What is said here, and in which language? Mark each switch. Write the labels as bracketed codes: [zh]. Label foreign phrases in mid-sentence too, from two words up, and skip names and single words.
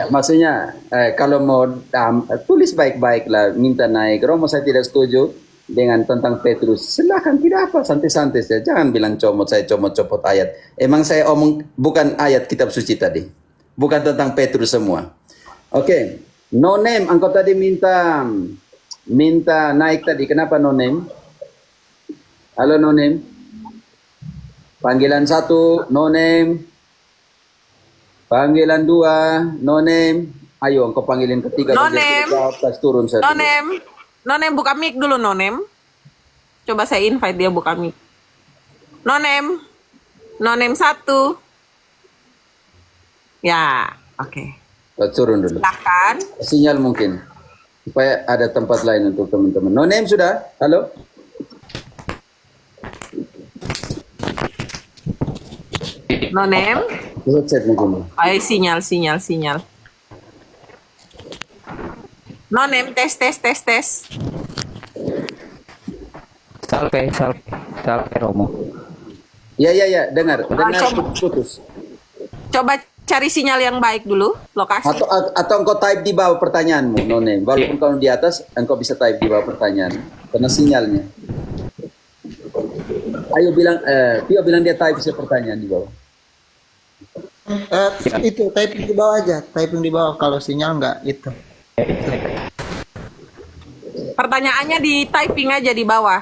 [id] Maksudnya kalau mau tulis baik-baik lah, minta naik. Romo saya tidak setuju dengan tentang Petrus. Silahkan, tidak apa, santai-santai saja. Jangan bilang saya comot-copot ayat. Emang saya omong bukan ayat kitab suci tadi, bukan tentang Petrus semua. Oke, no name. Engkau tadi minta naik tadi. Kenapa no name? Halo no name. Panggilan 1, no name. Panggilan 2, no name. Ayo, engkau panggilin ketiga. No saja. name. Jawab, pas turun saya dulu. Nonem buka mic dulu, Nonem. Coba saya invite dia buka mic. Nonem 1. Ya, oke. Turun dulu. Silahkan. Sinyal mungkin. Supaya ada tempat lain untuk teman-teman. No name sudah? Halo? Nonem. Headset mungkin. Ayo sinyal. Nonem tes. Salve Romo. Ya, dengar coba. putus. Coba cari sinyal yang baik dulu, lokasi. Atau engkau type di bawah pertanyaanmu, no name. Walaupun kau di atas, engkau bisa type di bawah pertanyaan. Karena sinyalnya. Ayo bilang, Pio bilang dia type bisa pertanyaan di bawah. Itu typing di bawah aja, typing di bawah. Kalau sinyal nggak itu. Pertanyaannya di typing aja di bawah.